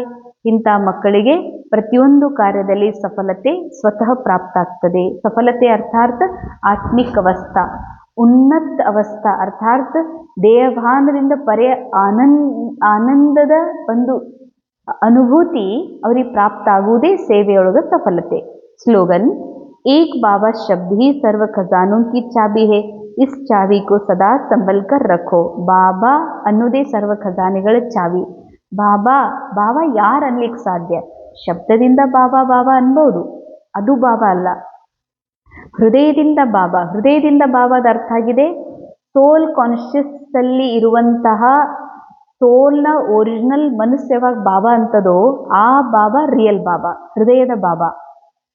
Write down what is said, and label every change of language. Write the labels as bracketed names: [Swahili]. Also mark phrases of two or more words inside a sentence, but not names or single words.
[Kannada] ಇಂಥ ಮಕ್ಕಳಿಗೆ ಪ್ರತಿಯೊಂದು ಕಾರ್ಯದಲ್ಲಿ ಸಫಲತೆ ಸ್ವತಃ ಪ್ರಾಪ್ತ ಆಗ್ತದೆ. ಸಫಲತೆ ಅರ್ಥಾತ್ ಆತ್ಮಿಕ ಅವಸ್ಥಾ, ಉನ್ನತ ಅವಸ್ಥಾ, ಅರ್ಥಾತ್ ದೇಹಭಾನದಿಂದ ಪರ್ಯ ಆನಂದದ ಒಂದು ಅನುಭೂತಿ ಅವರಿಗೆ ಪ್ರಾಪ್ತ ಆಗುವುದೇ ಸೇವೆಯೊಳಗ ಸಫಲತೆ. ಸ್ಲೋಗನ್: [Hindi] एक बाबा शब्द ही सर्व खजानों की चाबी है. इस चाबी को सदा संभल कर रखो. [Kannada] ಬಾಬಾ ಅನ್ನೋದೇ ಸರ್ವ ಖಜಾನೆಗಳ ಚಾವಿ. ಬಾಬಾ ಯಾರು ಅನ್ಲಿಕ್ಕೆ ಸಾಧ್ಯ? ಶಬ್ದದಿಂದ ಬಾಬಾ ಬಾಬಾ ಅನ್ಬೋದು, ಅದು ಬಾಬಾ ಅಲ್ಲ. ಹೃದಯದಿಂದ ಬಾಬಾ. ಹೃದಯದಿಂದ ಬಾಬಾದ ಅರ್ಥ ಆಗಿದೆ [English] soul conscious [Kannada] ಅಲ್ಲಿ ಇರುವಂತಹ ಸೋಲ್ನ ಒರಿಜಿನಲ್ ಮನಸ್ಸು ಯಾವಾಗ ಬಾಬಾ ಅಂತದೋ ಆ ಬಾಬಾ ರಿಯಲ್ ಬಾಬಾ, ಹೃದಯದ ಬಾಬಾ.